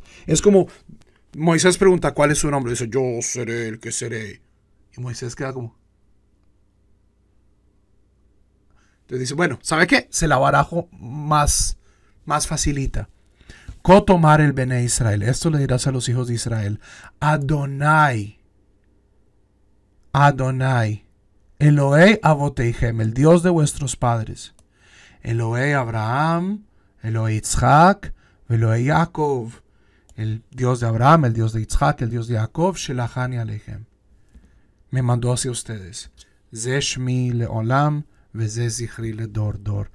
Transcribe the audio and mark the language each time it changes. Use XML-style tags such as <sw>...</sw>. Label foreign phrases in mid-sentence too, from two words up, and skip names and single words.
<es>Es como Moisés pregunta, ¿cuál es su nombre? Dice, yo seré el que seré. Y Moisés queda como... Entonces dice, bueno, ¿sabe qué? Se la barajo más facilita.</es> <he>כה תאמר אל בני ישראל.</he> <es>Esto le dirás a los hijos de Israel.</es> <he>Adonai. Adonai. אלהי אבותיהם,</he> <es>el Dios de vuestros padres.</es> <he>אלהי אברהם, אלהי יצחק, אלהי יעקב.</he> <es>El Dios de Abraham, el Dios de Yitzhak, el Dios de Jacob.</es> <he>שלחני אליכם.</he> <es>Me mandó hacia ustedes.</es> <he>זה שמי לעולם. דור.</he>